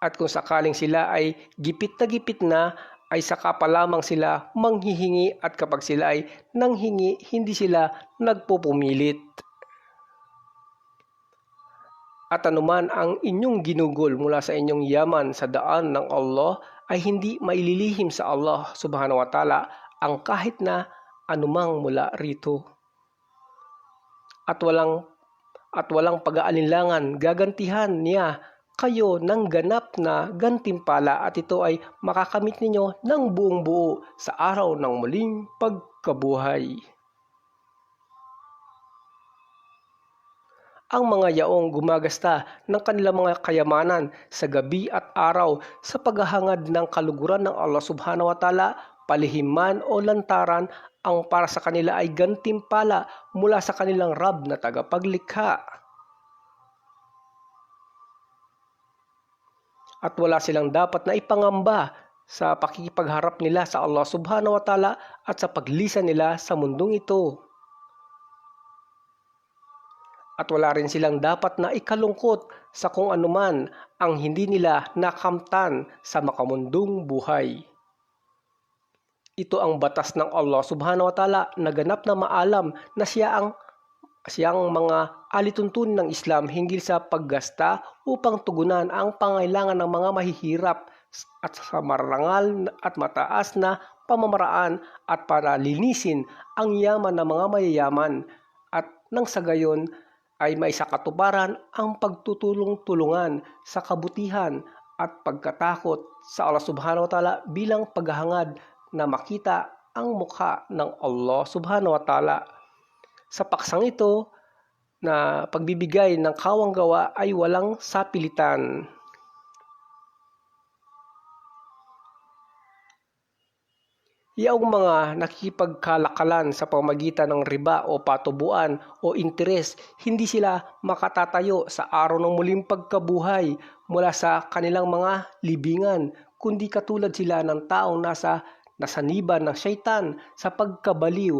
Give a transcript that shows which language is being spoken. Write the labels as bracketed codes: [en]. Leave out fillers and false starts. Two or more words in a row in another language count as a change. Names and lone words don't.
[tl] At kung sakaling sila ay gipit na, ay saka pa lamang sila manghihingi, at kapag sila ay nanghingi, hindi sila nagpupumilit. At anuman ang inyong ginugol mula sa inyong yaman sa daan ng Allah, ay hindi maililihim sa Allah [ar] سبحانه وتعالى [tl] ang kahit na anumang mula rito. At walang pag-aalinlangan, gagantihan niya kayo ng ganap na gantimpala, at ito ay makakamit ninyo ng buong buo sa araw ng muling pagkabuhay. Ang mga yaong gumagasta ng kanilang mga kayamanan sa gabi at araw sa paghahangad ng kaluguran ng Allah [ar] سبحانه وتعالى, [tl] palihim man o lantaran, ang para sa kanila ay gantimpala mula sa kanilang Rab na tagapaglikha. At wala silang dapat na ipangamba sa pakikipagharap nila sa Allah [ar] سبحانه وتعالى [tl] at sa paglisan nila sa mundong ito. At wala rin silang dapat na ikalungkot sa kung anuman ang hindi nila nakamtan sa makamundong buhay. Ito ang batas ng Allah [ar] سبحانه وتعالى [tl] na ganap na maalam na siyang mga alituntunin ng Islam hinggil sa paggasta upang tugunan ang pangailangan ng mga mahihirap at sa marangal at mataas na pamamaraan, at para linisin ang yaman ng mga mayayaman, at nang sa gayon ay may sakatuparan ang pagtutulong-tulungan sa kabutihan at pagkatakot sa Allah [ar] سبحانه وتعالى [tl] bilang paghahangad na makita ang mukha ng Allah [ar] سبحانه وتعالى. [tl] Sa paksang ito na pagbibigay ng kawang gawa ay walang sapilitan. Yaong mga nakikipagkalakalan sa pamamagitan ng riba o patubuan o interes, hindi sila makatatayo sa araw ng muling pagkabuhay mula sa kanilang mga libingan, kundi katulad sila ng taong nasaniban ng syaitan sa pagkabaliw.